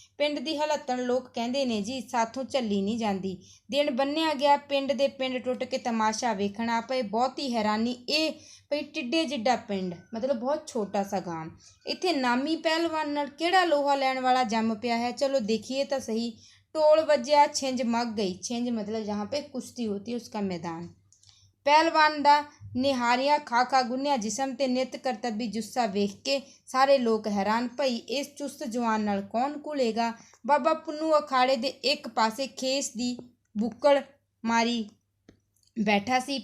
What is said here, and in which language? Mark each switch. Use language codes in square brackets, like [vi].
[pa] ਪਿੰਡ ਦੀ ਹਲੱਤਣ ਲੋਕ ਕਹਿੰਦੇ ਨੇ ਜੀ, ਸਾਥੋਂ ਝੱਲੀ ਨਹੀਂ ਜਾਂਦੀ। ਦਿਨ ਬੰਨਿਆ ਗਿਆ। ਪਿੰਡ ਦੇ ਪਿੰਡ ਟੁੱਟ ਕੇ ਤਮਾਸ਼ਾ ਵੇਖਣ ਆ ਪਏ। ਬਹੁਤੀ ਹੈਰਾਨੀ ਇਹ ਪਈ, ਟਿੱਡੇ ਜਿੱਡਾ ਪਿੰਡ, मतलब [hi] ਬਹੁਤ ਛੋਟਾ ਸਾ ਗਾਂਵ, [pa] ਇੱਥੇ ਨਾਮੀ ਪਹਿਲਵਾਨ ਨਾਲ ਕਿਹੜਾ ਲੋਹਾ ਲੈਣ ਵਾਲਾ ਜੰਮ ਪਿਆ ਹੈ। ਚਲੋ ਦੇਖੀਏ ਤਾਂ ਸਹੀ। टोल बज्या, छिंज मग गई। [hi] छिंज मतलब जहाँ पे कुश्ती होती है उसका मैदान। [pa] ਪਹਿਲਵਾਨ ਦਾ ਨਿਹਾਰੀਆਂ ਖਾ ਖਾ ਗੁੰਨਿਆ ਜਿਸਮ ਤੇ ਨਿਤ ਕਰਤੱਬੀ ਜੁੱਸਾ ਵੇਖ ਕੇ ਸਾਰੇ ਲੋਕ ਹੈਰਾਨ, ਭਈ ਇਸ ਚੁਸਤ ਜਵਾਨ ਨਾਲ ਕੌਣ ਘੁਲੇਗਾ। ਬਾਬਾ ਪੁੰਨੂ ਅਖਾੜੇ ਦੇ ਇੱਕ ਪਾਸੇ ਖੇਸ ਦੀ ਬੁੱਕਲ ਮਾਰੀ ਬੈਠਾ ਸੀ।